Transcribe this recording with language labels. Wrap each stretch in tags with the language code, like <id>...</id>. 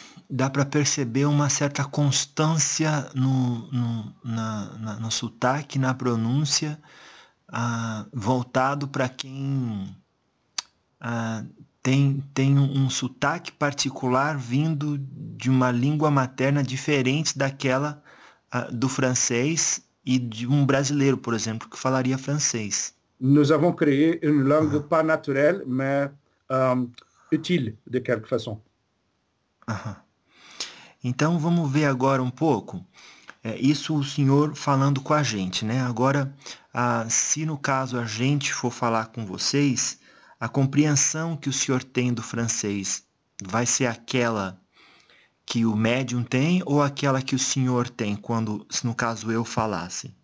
<pt>dá para perceber uma certa constância no sotaque, na pronúncia, voltado para quem tem um sotaque particular vindo de uma língua materna diferente daquela do francês e de um brasileiro, por exemplo, que falaria francês.</pt> <fr>Nós avons créé une langue pas naturelle, mais utile de quelque façon.</fr> <pt>Então, vamos ver agora um pouco, isso o senhor falando com a gente, né? Agora, se no caso a gente for falar com vocês, a compreensão que o senhor tem do francês vai ser aquela que o médium tem ou aquela que o senhor tem, quando, se no caso eu falasse?</pt>